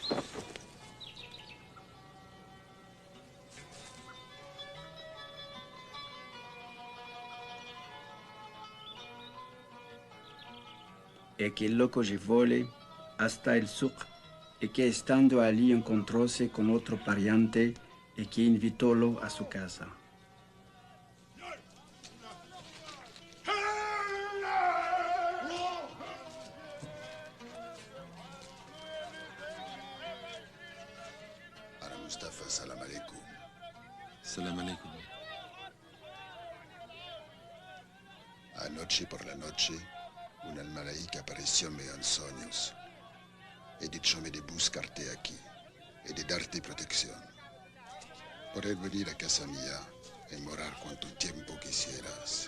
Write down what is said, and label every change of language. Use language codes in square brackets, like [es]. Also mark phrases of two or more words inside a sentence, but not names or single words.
[es] Y que el loco llevóle hasta el suq, y que estando allí encontróse con otro pariente, y que invitólo a su casa. [ar] Ara Mustafa, سلام عليكم. سلام عليكم. [es] Anoche por la noche, un almalaíca aparecióme en sueños y díchome de buscarte aquí y de darte protección. Poder venir a casa mía y morar cuanto tiempo quisieras.